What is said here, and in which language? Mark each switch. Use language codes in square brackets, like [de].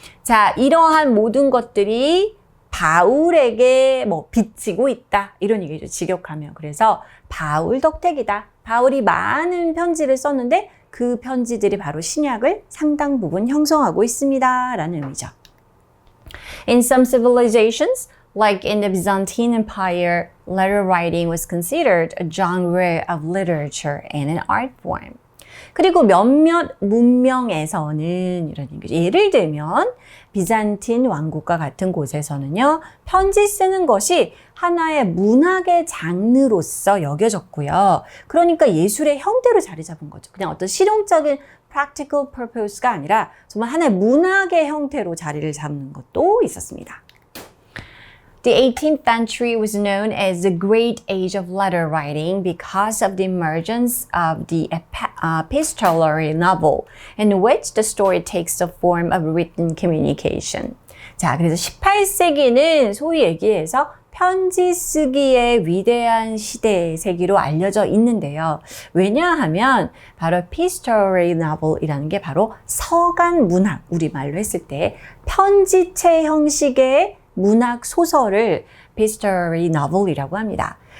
[ko] 자, 이러한 모든 것들이 바울에게 빚지고 있다. 이런 얘기죠. 직역하면. 그래서 바울 덕택이다. 바울이 많은 편지를 썼는데 그 편지들이 바로 신약을 상당 부분 형성하고 있습니다. 라는 의미죠. [en] In some civilizations, like in the Byzantine Empire, letter writing was considered a genre of literature and an art form. [ko] 그리고 몇몇 문명에서는 이런 얘기죠. 예를 들면 비잔틴 왕국과 같은 곳에서는요. 편지 쓰는 것이 하나의 문학의 장르로서 여겨졌고요. 그러니까 예술의 형태로 자리 잡은 거죠. 그냥 어떤 실용적인 [en] practical purpose [ko] 가 아니라 정말 하나의 문학의 형태로 자리를 잡는 것도 있었습니다. [en] The 18th century was known as the Great Age of Letter Writing because of the emergence of the epistolary novel, in which the story takes the form of written communication. [ko] 자, 그래서 18세기는 소위 얘기해서 편지 쓰기의 위대한 시대의 세기로 알려져 있는데요. 왜냐하면 바로 epistolary novel이라는 게 바로 서간 문학, 우리말로 했을 때 편지체 형식의 문학 소설을 epistolary novel이라고 합니다.